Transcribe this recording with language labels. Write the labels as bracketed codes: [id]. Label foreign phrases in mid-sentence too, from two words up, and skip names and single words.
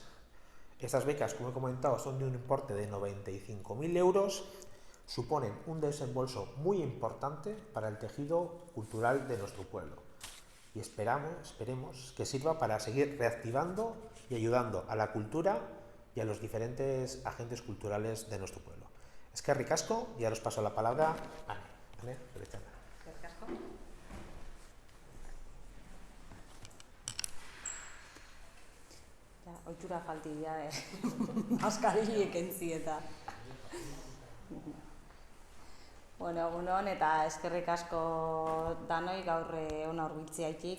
[es] Estas becas, como he comentado, son de un importe de 95.000 euros, suponen un desembolso muy importante para el tejido cultural de nuestro pueblo. Y esperemos que sirva para seguir reactivando y ayudando a la cultura y a los diferentes agentes culturales de nuestro pueblo. [eu] Eskerrik asko, [es] y ahora os paso la palabra a Ane. ¿Vale? [eu] Eskerrik asko. Ohitura falti dira, maskarillek entzi eta. Bueno, egunon eta eskerrik asko danoi gaur hona hurbiltzeagatik.